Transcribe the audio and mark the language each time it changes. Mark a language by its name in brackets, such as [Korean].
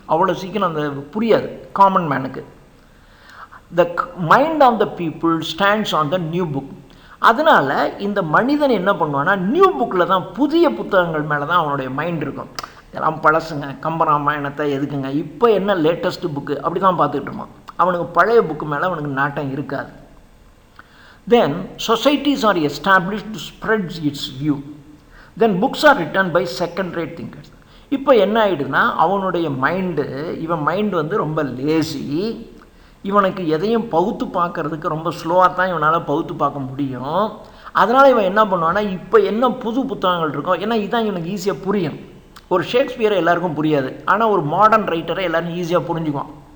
[Tamil] அவ்வளோ சீக்கிரம் அந்த புரியாது common மேனுக்கு. [English] The mind of the people stands on the new book. [Tamil] அதனால் இந்த மனிதன் என்ன பண்ணுவான்னா நியூ புக்கில் தான், புதிய புத்தகங்கள் மேலே தான் அவனுடைய மைண்ட் இருக்கும். இதெல்லாம் பழசுங்க, கம்பராமாயணத்தை எதுக்குங்க, இப்போ என்ன லேட்டஸ்ட்டு புக்கு அப்படி தான் பார்த்துக்கிட்டு இருப்பான். அவனுக்கு பழைய புக்கு மேலே அவனுக்கு நாட்டம் இருக்காது. [English] Then societies are established to spread its view. Then books are written by second-rate thinkers. [Tamil] இப்போ என்ன ஆகிடுதுன்னா அவனுடைய இவன் மைண்டு வந்து ரொம்ப லேசி. இவனுக்கு எதையும் பகுத்து பார்க்கறதுக்கு ரொம்ப ஸ்லோவாக தான் இவனால் பகுத்து பார்க்க முடியும். அதனால் இவன் என்ன பண்ணுவான்னா இப்போ என்ன புது புத்தகங்கள் இருக்கும், ஏன்னா இதுதான் இவனுக்கு ஈஸியாக புரியும். ஒரு ஷேக்ஸ்பியரை எல்லாருக்கும் புரியாது, ஆனால் ஒரு மாடர்ன் ரைட்டரை எல்லோரும் ஈஸியாக புரிஞ்சுக்குவான்.